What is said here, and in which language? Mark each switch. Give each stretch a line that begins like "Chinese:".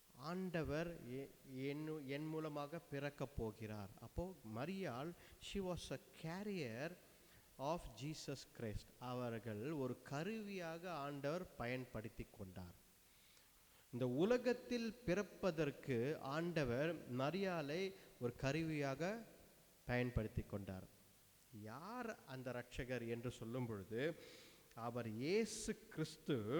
Tamil: ஆண்டவர் என் மூலமாக பிறக்கப் போகிறார்.
English: அப்போ Mariyal, she was a carrier of Jesus Christ.
Tamil: அவர்கள் ஒரு கருவியாக ஆண்டவர் பயன்படுத்தி கொண்டார். இந்த உலகத்தில் பிறப்பதற்கு ஆண்டவர் மரியாளை ஒரு கருவியாக பயன்படுத்தி கொண்டார். யார் அந்த இரட்சகர் என்று சொல்லும் பொழுது அவர் இயேசு கிறிஸ்து.